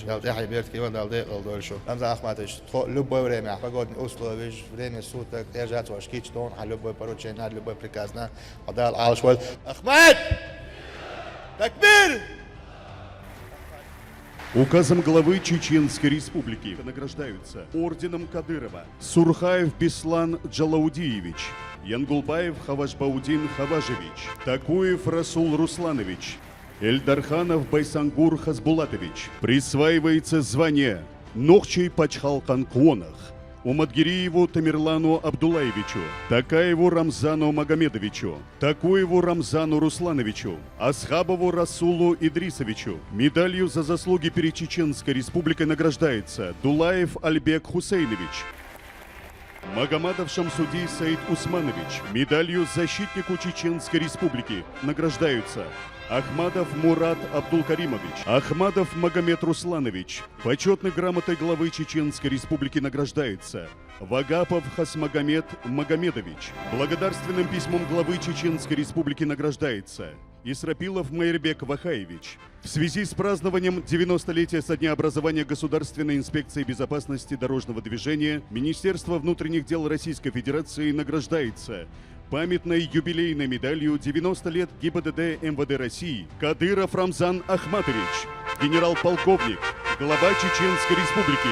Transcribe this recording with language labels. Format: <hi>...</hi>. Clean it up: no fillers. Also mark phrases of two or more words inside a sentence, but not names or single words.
<ru>Рамзан Ахматович, любое время, погодные условия, время суток, держать ваш кичтон, а любое поручение, любой приказ на Ахмат! Такбир! Указом главы Чеченской Республики награждаются орденом Кадырова Сурхаев Беслан Джалаудиевич, Янгулбаев Хавашбаудин Хаважевич, Такуев Расул Русланович, Эльдарханов Байсангур Хасбулатович. Присваивается звание Нохчей Пачхалкан Куонах Умадгириеву Тамерлану Абдулаевичу, Такаеву Рамзану Магомедовичу, Такуеву Рамзану Руслановичу, Асхабову Расулу Идрисовичу. Медалью за заслуги перед Чеченской Республикой награждается Дулаев Альбек Хусейнович. Магомадов Шамсуди Саид Усманович. Медалью защитнику Чеченской Республики награждаются Ахмадов Мурат Абдулкаримович, Ахмадов Магомед Русланович. Почетной грамотой главы Чеченской Республики награждается Вагапов Хасмагомед Магомедович. Благодарственным письмом главы Чеченской Республики награждается Исрапилов Майрбек Вахаевич. В связи с празднованием 90-летия со дня образования Государственной инспекции безопасности дорожного движения Министерство внутренних дел Российской Федерации награждается памятной юбилейной медалью 90 лет ГИБДД МВД России Кадыров Рамзан Ахматович, генерал-полковник, глава Чеченской Республики.</ru>